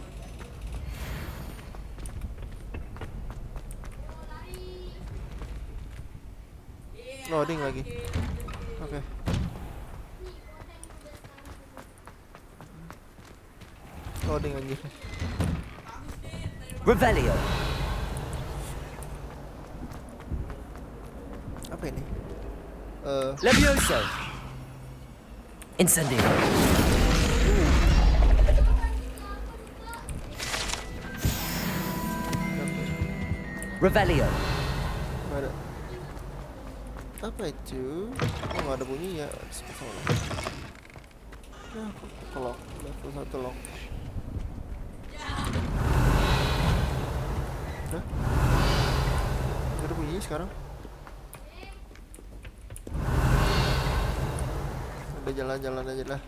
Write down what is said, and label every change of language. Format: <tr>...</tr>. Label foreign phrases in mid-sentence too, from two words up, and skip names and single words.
<id>Loading lagi. Oke. Loading anjir. Revelio. Apa ini? Levioso. Incendio. Revelio. Nggak ada. Apa itu? Oh, nggak ada bunyi ya. Ya, lock.</id> <en>Level 1 lock. Hah?</en> <id>Nggak ada bunyi sekarang. Udah jalan-jalan aja lah.</id>